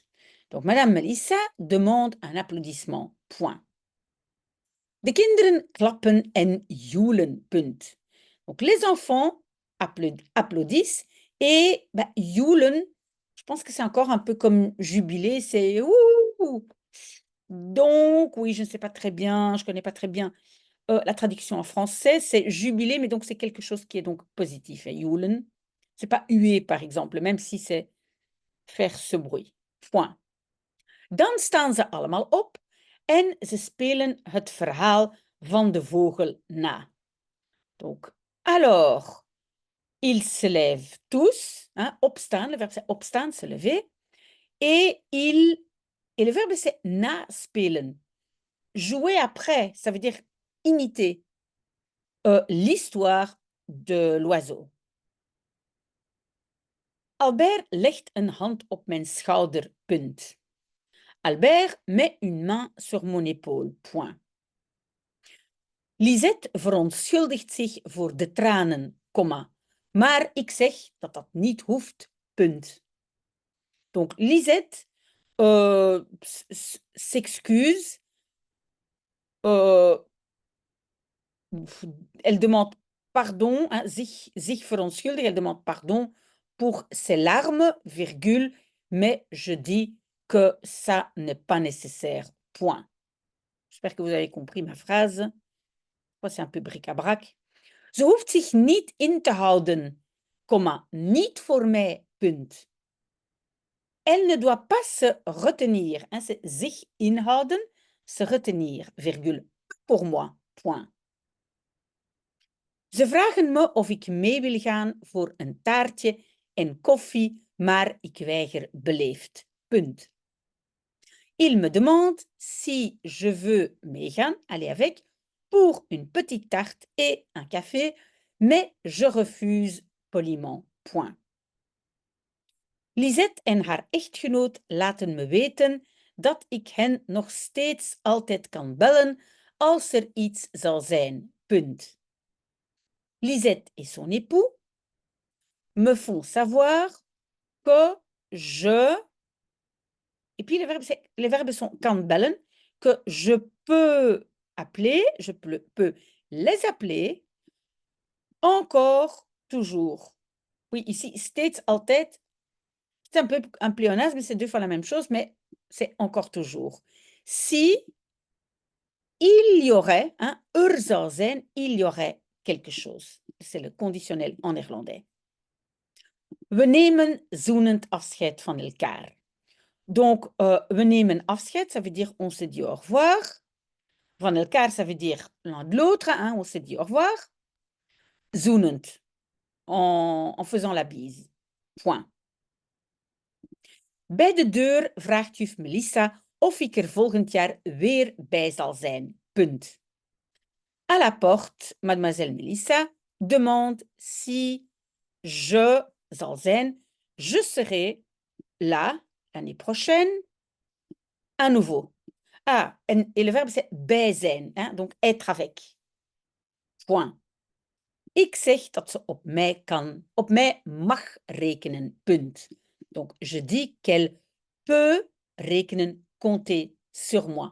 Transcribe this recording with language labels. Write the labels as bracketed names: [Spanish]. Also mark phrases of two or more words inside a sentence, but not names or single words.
[French] Donc, Madame Melissa demande un applaudissement. Point. [Dutch] De kinderen klappen en joelen. Punt. [French] Donc, les enfants applaudissent et joelen, je pense que c'est encore un peu comme jubiler, c'est ouh. Donc, oui, je ne sais pas très bien, je ne connais pas très bien la traduction en français, c'est jubiler, mais donc c'est quelque chose qui est donc positif. Et joelen, c'est pas huer, par exemple, même si c'est faire ce bruit. Point. [Dutch] Dan staan ze allemaal op en ze spelen het verhaal van de vogel na. [French] Donc, alors, ils se lèvent tous, hein, opstaan, le verbe c'est opstaan, se lever, et le verbe c'est naspelen. Jouer après, ça veut dire imiter l'histoire de l'oiseau. [Dutch] Albert legt een hand op mijn schouder, punt. [French] Albert met une main sur mon épaule, point. [Dutch] Lisette verontschuldigt zich voor de tranen, comma. Maar ik zeg dat dat niet hoeft, punt. [French] Donc, Lisette s'excuse. Elle demande pardon, hein, [Dutch] zich verontschuldigt, [French] elle demande pardon pour ses larmes, virgule, mais je dis que ça n'est pas nécessaire, point. J'espère que vous avez compris ma phrase. C'est un peu bric-à-brac. [Dutch] Ze hoeft zich niet in te houden, comma, niet voor mij, punt. [French] Elle ne doit pas se retenir, hein, c'est [Dutch] zich inhouden, [French] se retenir, virgule, pour moi, point. [Dutch] Ze vragen me of ik mee wil gaan voor een taartje en koffie, maar ik weiger beleefd, punt. [French] Il me demande si je veux meegaan, aller avec, pour une petite tarte et un café, mais je refuse poliment, point. [Dutch] Lisette en haar echtgenoot laten me weten dat ik hen nog steeds altijd kan bellen als er iets zal zijn, punt. [French] Lisette et son époux me font savoir que je... Et puis les verbes sont [Dutch] kan bellen, [French] que je peux appeler, je peux les appeler encore, toujours. Oui, ici, [Dutch] steeds, altijd, [French] c'est un peu un pléonasme, c'est deux fois la même chose, mais c'est encore toujours. Si il y aurait, hein, [Dutch] zou zijn, [French] il y aurait quelque chose. C'est le conditionnel en néerlandais. [Dutch] We nemen zoenend afscheid van elkaar. Donc, we nemen afscheid, [French] ça veut dire on se dit au revoir. [Dutch] Van elkaar, [French] ça veut dire l'un de l'autre, hein, on se dit au revoir. Zoenend, en faisant la bise. Point. [Dutch] Bij de deur vraagt juf Melissa of ik er volgend jaar weer bij zal zijn. Punt. [French] À la porte, mademoiselle Melissa demande si je [Dutch] zal zijn, [French] je serai là l'année prochaine à nouveau. Ah, et le verbe, c'est [Dutch] bij zijn, [French] hein, donc être avec. Point. [Dutch] Ik zeg dat ze op mij kan, op mij mag rekenen, punt. [French] Donc, je dis qu'elle peut rekenen, compter sur moi.